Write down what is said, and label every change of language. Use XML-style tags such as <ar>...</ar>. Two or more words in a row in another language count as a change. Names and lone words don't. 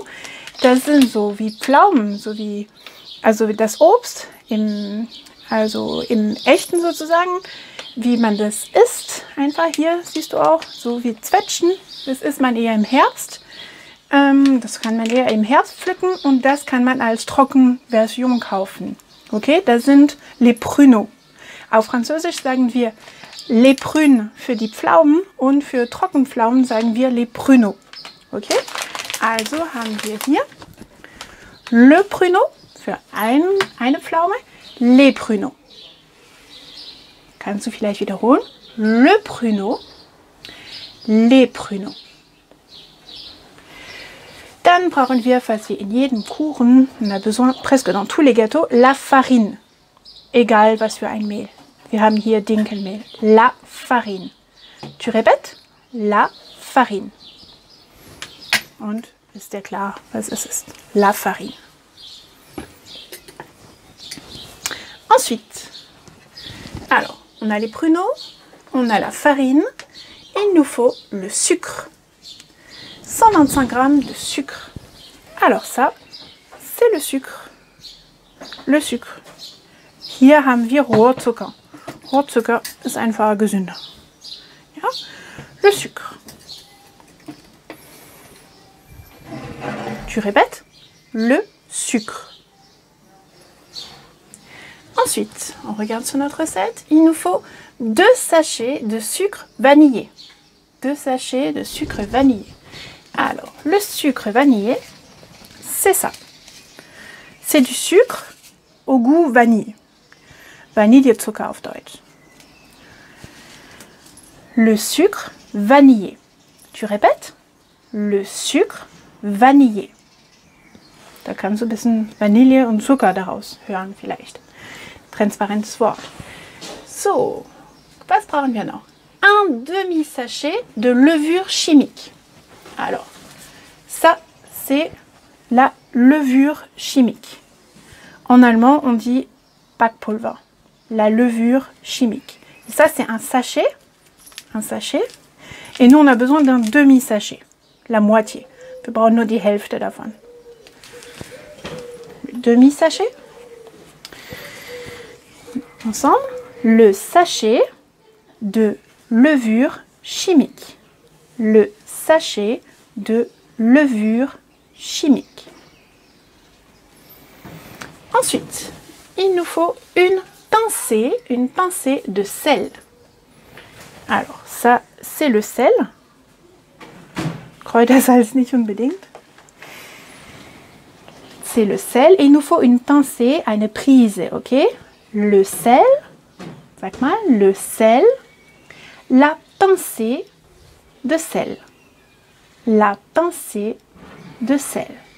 <de>Das sind so wie Pflaumen, also das Obst, im echten sozusagen, wie man das isst. Einfach hier siehst du auch, so wie Zwetschgen, das isst man eher im Herbst. Das kann man eher im Herbst pflücken und das kann man als Trockenversion kaufen. Okay, das sind</de> <fr>les pruneaux.</fr> <de>Auf Französisch sagen wir</de> <fr>les prunes</fr> <de>für die Pflaumen und für Trockenpflaumen sagen wir</de> <fr>les pruneaux.</fr> <de>Okay, also haben wir hier</de> <fr>le pruneau</fr> <de>für eine Pflaume,</de> <fr>les pruneaux.</fr> <de>Kannst du vielleicht wiederholen?</de> <fr>Le pruneau, les pruneaux.</fr> <de>Dann brauchen wir, falls wir in jedem Kuchen,</de> <fr>on a besoin presque dans tous les gâteaux, la farine.</fr> <de>Egal was für ein Mehl. Wir haben hier Dinkelmehl.</de> <fr>La farine. Tu répètes? La farine.</fr> <de>Und ist dir klar, was es ist?</de> <fr>La farine. Ensuite, alors, on a les pruneaux, on a la farine, et il nous faut le sucre. 125 grammes de sucre. Alors ça, c'est le sucre. Le sucre.</fr> <de>Hier haben wir Rohrzucker. Rohrzucker ist einfach gesünder. Ja?</de> <fr>Le sucre. Tu répètes? Le sucre. Ensuite, on regarde sur notre recette. Il nous faut 2 sachets de sucre vanillé. 2 sachets de sucre vanillé. Alors, le sucre vanillé, c'est ça. C'est du sucre au goût vanille.</fr> <de>Vanillezucker auf Deutsch.</de> <fr>Le sucre vanillé. Tu répètes? Le sucre vanillé.</fr> <de>Da kannst du ein bisschen Vanille und Zucker daraus hören vielleicht. Transparentes Wort. So, was brauchen wir noch?</de> <fr>Un demi-sachet de levure chimique. Alors, ça, c'est la levure chimique. En allemand, on dit Backpulver. La levure chimique. Et ça, c'est un sachet. Un sachet. Et nous, on a besoin d'un demi-sachet. La moitié.</fr> <de>Wir brauchen nur die Hälfte davon.</de> <fr>Demi-sachet. Ensemble, le sachet de levure chimique. Le sachet de levure chimique. Ensuite, il nous faut une pincée de sel. Alors, ça, c'est le sel.</fr> <de>Kräutersalz nicht unbedingt.</de> <fr>C'est le sel. Et il nous faut une pincée, une prise, ok? Le sel,</fr> <de>sag mal,</de> <fr>le sel, la pincée de sel. La pincée de sel.</fr>